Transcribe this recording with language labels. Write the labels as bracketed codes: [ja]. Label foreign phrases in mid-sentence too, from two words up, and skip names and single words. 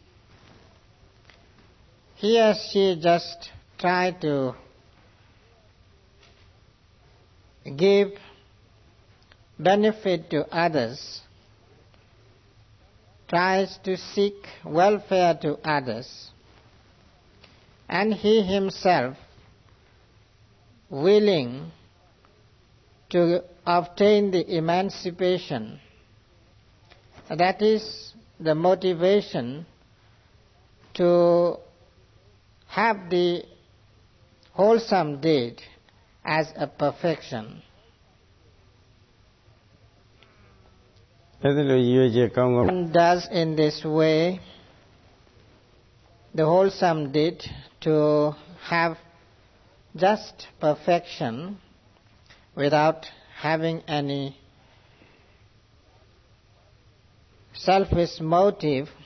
[en] He or she just try to give benefit to others, tries to seek welfare to others, and he himself willing to obtain the emancipation. That is the motivation to have the wholesome deed as a perfection. [my] အဲ့ဒါလိုရည်ရွယ်ချက်ကောင်းကောင်း [en] One does in this way the wholesome deed to have just perfection without having any selfish motive